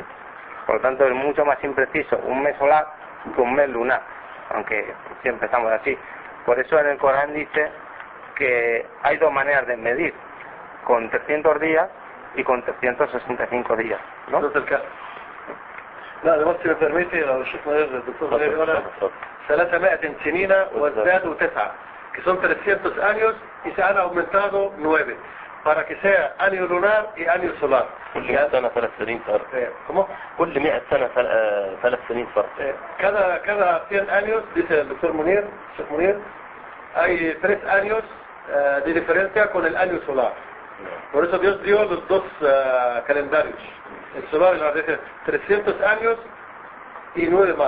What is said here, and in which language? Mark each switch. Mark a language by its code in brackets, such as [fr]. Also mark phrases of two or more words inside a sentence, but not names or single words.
[es] Por lo tanto, es mucho más impreciso un mes solar que un mes lunar, aunque siempre estamos así. Por eso en el Corán dice que hay dos maneras de medir, con 300 días y con 365 días, ¿no? لا además si me permite [ar] لو شفنا [es] el doctor Valeri ahora [ar] 300 سنين وازدادوا 9 [es] que son 300 años y se han aumentado 9 para que sea año lunar y año solar. [ar] كل 100 سنة 3 سنين فرق. [es] ¿Cómo? [ar] كل 100 سنة 3 سنين فرق. [es] Cada 100 años, dice el doctor Munir, Sheikh Munir, hay 3 años de diferencia con el año solar. Por eso Dios dio los dos calendarios. El solar y la dice 300 años y 9 más.